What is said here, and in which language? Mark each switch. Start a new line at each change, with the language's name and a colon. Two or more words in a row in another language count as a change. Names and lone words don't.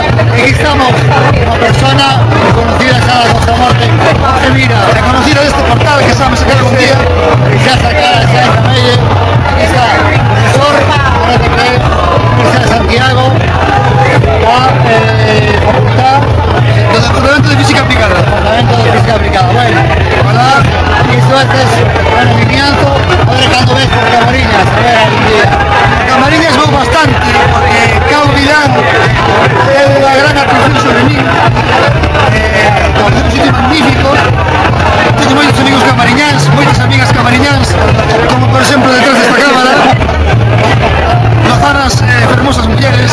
Spanish: Y aquí estamos, una persona conocida ya de la Costa Morte, José Mira, reconocido de este portal que estamos acá un día, y ya sacar ya en Camelle. Aquí está el profesor, RTP, Universidad de Santiago, la facultad del Departamento de Física Aplicada. Departamento de Física Aplicada, bueno, ¿verdad? Isto es bueno, movimiento,
Galician: a ver cando ves por Camariñas, a ver algún día. Camariñas vou bastante, porque Cao Vidal é unha gran atención sobre mí, é un sitio magnífico, teño moitos amigos camariñáns, moitas amigas camariñáns, como por exemplo detrás desta cámara, lozanas fermosas mulleres.